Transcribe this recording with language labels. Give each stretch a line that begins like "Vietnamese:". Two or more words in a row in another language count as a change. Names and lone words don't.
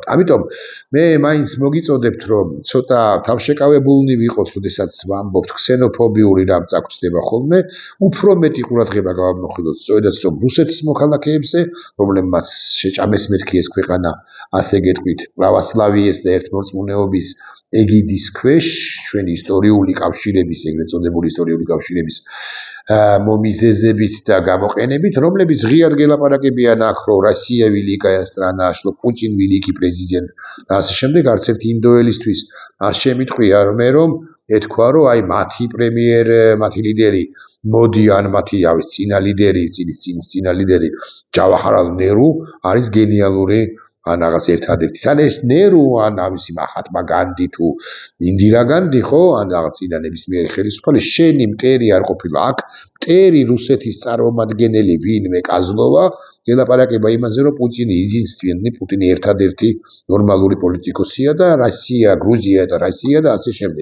Georgian: ამიტომ მე მაინც მოგიწოდებთ, რომ ცოტა თავშეკავებულნი ვიყოთ, როდესაც ვამბობთ ქსენოფობიური რამ წაგწდება ხოლმე, უფრო მეტი ყურადღება გავამახვილოთ სწორედაც რომ რუსეთის მოქალაქეებზე, რომლებმაც შეჭამეს მეთქი ეს ქვეყანა, ასე გეტყვით, პრავოსლავიეს და ერთმორწმუნეობის ეგიდის ქვეშ, ჩვენი ისტორიული კავშირების, ეგრეთ წოდებული ისტორიული კავშირების მომიზეზებით და გამოყენებით, რომლებიც ღიად გელაპარაკებიან აქ, რომ რუსია
Russian: великая страна, что Путин великий президент
Georgian: და ასე შემდეგ, არც ერთი ინდოელისთვის არ შემიტყვია რომ ეთქვა, რომ აი მათი ლიდერი მოდი ან მათი წინა ლიდერი ჯავაჰარლალ ნერუ არის გენიალური ან რაღაც ერთადერთი. თან ეს ნერუ ან ამისი მაჰატმა განდი თუ ინდირა განდი ხო, ან რაღაც წინა ნებისმიერი ხელისუფალი შენი მტერი არ ყოფილა აქ, მტერი რუსეთის წარმომადგენელი ვინმე კაზლოვა, გელაპარაკება იმაზე, რომ პუტინი იზინსტვიანი, პუტინი ერთადერთი ნორმალური პოლიტიკოსია და რუსია, გრუზია და რუსია და ასე შემდეგ.